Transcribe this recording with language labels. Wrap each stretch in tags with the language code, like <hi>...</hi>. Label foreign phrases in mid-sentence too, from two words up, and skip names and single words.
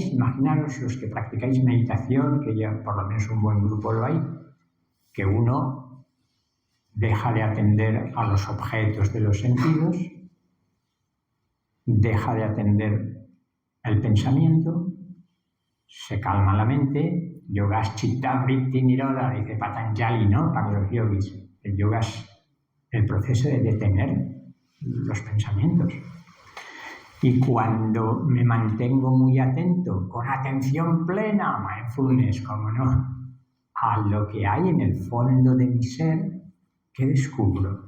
<es>Imaginaros los que practicáis meditación, que ya por lo menos un buen grupo lo hay, que uno deja de atender a los objetos de los sentidos, deja de atender el pensamiento, se calma la mente,</es> <sa>योगश् चित्त वृत्ति निरोध,</sa> <es>dice Patanjali, ¿no? Para los yogis. El yoga es el proceso de detener los pensamientos. Y cuando me mantengo muy atento, con atención plena, mindfulness, como no, a lo que hay en el fondo de mi ser, ¿qué descubro?</es>